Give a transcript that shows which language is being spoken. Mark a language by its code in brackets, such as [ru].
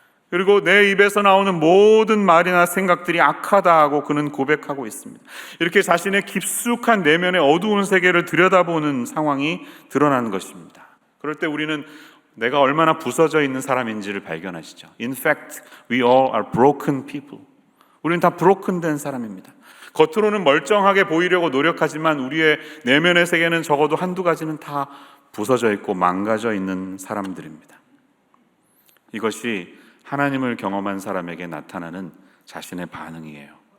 [ko] 그리고 내 입에서 나오는 모든 말이나 생각들이 악하다 하고 그는 고백하고 있습니다. 이렇게 자신의 깊숙한 내면의 어두운 세계를 들여다보는 상황이 드러나는 것입니다. 그럴 때 우리는 내가 얼마나 부서져 있는 사람인지를 발견하시죠. [en] In fact, we all are broken people. [ko] 우리는 다 브로큰된 사람입니다. 겉으로는 멀쩡하게 보이려고 노력하지만 우리의 내면의 세계는 적어도 한두 가지는 다 부서져 있고 망가져 있는 사람들입니다. 이것이 하나님을 경험한 사람에게 나타나는 자신의 반응이에요.